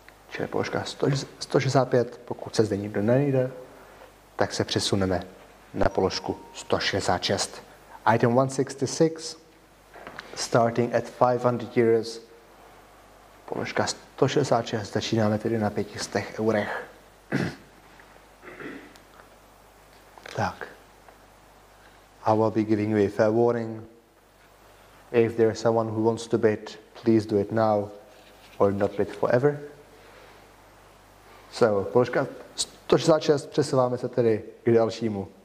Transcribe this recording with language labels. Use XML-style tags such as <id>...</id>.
<cs>Čili položka 165, pokud se zde nikdo nejde, tak se přesuneme na položku 166.</cs> <en>Item 166, starting at 500 euros.</en> <cs>Položka 166, začínáme tedy na 500 eurech. Tak.</cs> <en>I will be giving you a fair warning. If there is someone who wants to bid, please do it now or not bid forever.</en> <cs>So, položka 166, přesouváme se tedy k dalšímu.</cs>